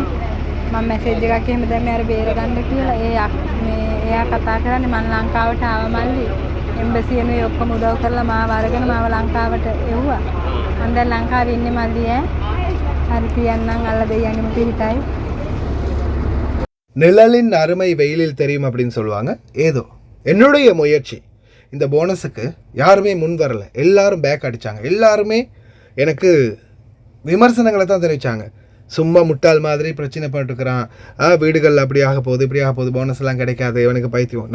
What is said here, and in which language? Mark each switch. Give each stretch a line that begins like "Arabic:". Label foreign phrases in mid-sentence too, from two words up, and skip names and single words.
Sinhala: මම මැසේජ් එකක් එහෙම දැම්මේ අර බේර ගන්න කියලා. එයා කතා කරන්නේ මං ලංකාවට ආවා මල්ලි. එම්බසි එනේ ඔක්කොම උදව් කරලා මාව අරගෙන මාව ලංකාවට එව්වා. මම දැන් ලංකාවේ ඉන්නේ මල්ලි හරි තියන්නම් අල්ල දෙයියන්ගෙම පිහිටයි.
Tamil: நிழலின் அருமை வெயிலில் தெரியும் அப்படின்னு சொல்லுவாங்க. ஏதோ என்னுடைய முயற்சி இந்த போனஸுக்கு யாருமே முன் வரல. எல்லாரும் பேக் அடித்தாங்க. எல்லாருமே எனக்கு விமர்சனங்களை தான் தெரிவித்தாங்க. சும்மா முட்டாள் மாதிரி பிரச்சனை பண்ணிட்டுருக்கிறான், வீடுகள் அப்படி ஆக போகுது இப்படி ஆக போகுது, போனஸ்லாம் கிடைக்காது, இவனுக்கு பைத்தியம்.